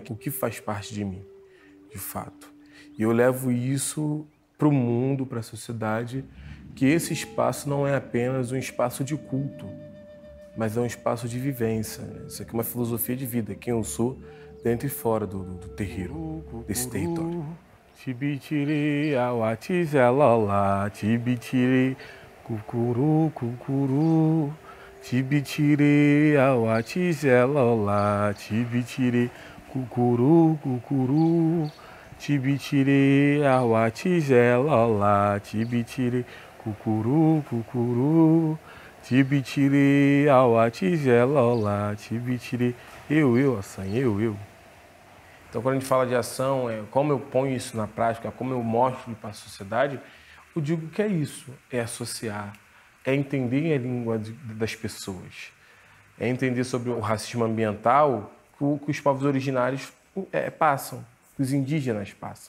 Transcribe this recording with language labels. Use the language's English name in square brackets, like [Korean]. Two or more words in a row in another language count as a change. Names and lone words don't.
[Portuguese] O que faz parte de mim, de fato. E eu levo isso para o mundo, para a sociedade, que esse espaço não é apenas um espaço de culto, mas é um espaço de vivência. Né? Isso aqui é uma filosofia de vida, quem eu sou dentro e fora do terreiro, desse território. Tibitiri, awatizelola, tibitiri, cucuru, cucuru, tibitiri, awatizelola, tibitiri, cucuru, cucuru, tibitiri, awatizelola, tibitiri, cucuru, cucuru, tibitiri, awatizelola, tibitiri, Ossan, eu. Então, quando a gente fala de ação, como eu ponho isso na prática, como eu mostro para a sociedade, eu digo que é isso, é associar, é entender a língua das pessoas, é entender sobre o racismo ambiental que os povos originários passam, que os indígenas passam.